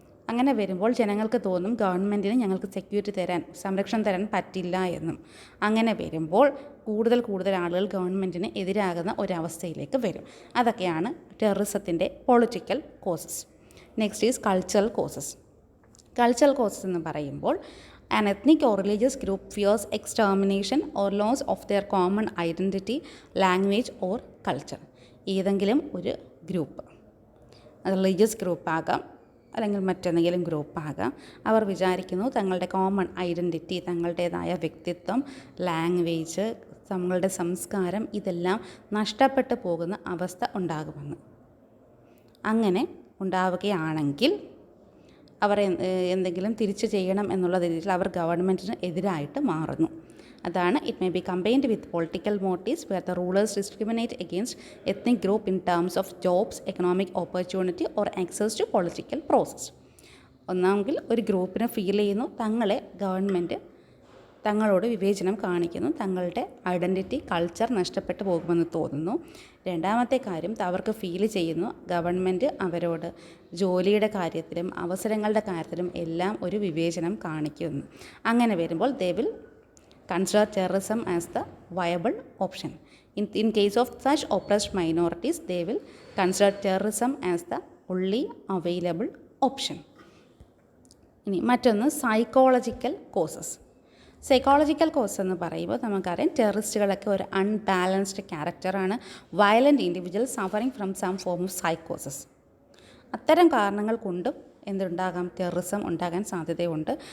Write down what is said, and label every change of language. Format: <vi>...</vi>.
<ml>അങ്ങനെ വരുമ്പോൾ ജനങ്ങൾക്ക് തോന്നും ഗവൺമെൻറ്റിന് ഞങ്ങൾക്ക് സെക്യൂരിറ്റി തരാൻ, സംരക്ഷണം തരാൻ പറ്റില്ല എന്നും. അങ്ങനെ വരുമ്പോൾ കൂടുതൽ ആളുകൾ ഗവൺമെൻറ്റിന് എതിരാകുന്ന ഒരവസ്ഥയിലേക്ക് വരും. അതൊക്കെയാണ് ടെററിസത്തിൻ്റെ political causes.</ml> <en>Next is cultural causes.</en> <ml>Cultural causes എന്ന് പറയുമ്പോൾ</ml> <en>an ethnic or religious group fears extermination or loss of their common identity, language or culture.</en> <ml>ഏതെങ്കിലും ഒരു ഗ്രൂപ്പ്, റിലീജിയസ് ഗ്രൂപ്പാകാം അല്ലെങ്കിൽ മറ്റെന്തെങ്കിലും ഗ്രൂപ്പാകാം, അവർ വിചാരിക്കുന്നു തങ്ങളുടെ കോമൺ ഐഡൻറ്റിറ്റി, തങ്ങളുടേതായ വ്യക്തിത്വം, ലാംഗ്വേജ്, തങ്ങളുടെ സംസ്കാരം ഇതെല്ലാം നഷ്ടപ്പെട്ടു പോകുന്ന അവസ്ഥ ഉണ്ടാകുമെന്ന്. അങ്ങനെ ഉണ്ടാവുകയാണെങ്കിൽ അവർ എന്തെങ്കിലും തിരിച്ചു ചെയ്യണം എന്നുള്ള രീതിയിൽ അവർ ഗവൺമെൻറ്റിന് എതിരായിട്ട് മാറുന്നു. അതാണ്</ml> <en>It may be combined with political motives where the rulers discriminate against ethnic group in terms of jobs, economic opportunity or access to political process.</en> <ml>ഒന്നാമെങ്കിൽ ഒരു ഗ്രൂപ്പിന് ഫീൽ ചെയ്യുന്നു തങ്ങളെ ഗവൺമെൻറ് തങ്ങളോട് വിവേചനം കാണിക്കുന്നു, തങ്ങളുടെ ഐഡൻറ്റിറ്റി, കൾച്ചർ നഷ്ടപ്പെട്ടു പോകുമെന്ന് തോന്നുന്നു. രണ്ടാമത്തെ കാര്യം, അവർക്ക് ഫീൽ ചെയ്യുന്നു ഗവൺമെൻറ് അവരോട് ജോലിയുടെ കാര്യത്തിലും അവസരങ്ങളുടെ കാര്യത്തിലും എല്ലാം ഒരു വിവേചനം കാണിക്കുന്നു. അങ്ങനെ വരുമ്പോൾ</ml> <en>They will consider terrorism as the viable option. In case of such oppressed minorities, they will consider terrorism as the only available option.</en> <ml>ഇനി മറ്റൊന്ന് സൈക്കോളജിക്കൽ കോസസ്. സൈക്കോളജിക്കൽ കോസ് എന്ന് പറയുമ്പോൾ നമുക്കറിയാം ടെററിസ്റ്റുകളൊക്കെ ഒരു അൺബാലൻസ്ഡ് ക്യാരക്ടറാണ്.</ml> <en>Violent individual suffering from some form of സൈക്കോസിസ്.</en> <ml>അത്തരം കാരണങ്ങൾ കൊണ്ടും എന്തുണ്ടാകാം, ടെററിസം ഉണ്ടാകാൻ സാധ്യതയുണ്ട്.</ml>